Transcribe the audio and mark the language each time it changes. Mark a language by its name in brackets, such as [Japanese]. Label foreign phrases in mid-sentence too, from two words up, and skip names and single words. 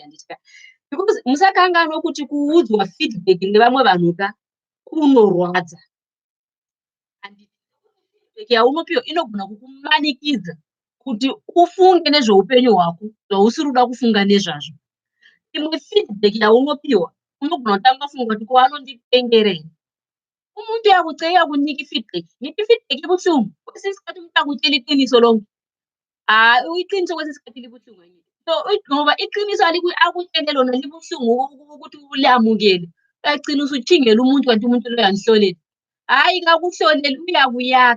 [Shona] Handitika because musakanganwa kuti kuudzwa feedback nevamwe vanhu kunorwadza. Handiti feedback yaunopiwa inogona kukumanikidza kuti ufunge nezveupenyu hwako zvausiri kuda kufunga nezvazvo. Imwe feedback yaunopiwa unogona kutanga funga kuti kwaanondipengerei. [North Ndebele] Umuntu yakuceya kuniki feedback, niki feedback ibuhlungu, kwesinye isikhathi umuntu akutshela iqiniso lonke. Iqiniso kwesinye isikhathi libuhlungu. So ngoba iqiniso akutshele lona libuhlungu ukuthi ulamukele. Uyagcina usuthingela umuntu kanti umuntu loyo anihlolela. Hhayi kakuhloleli uyakuyakha.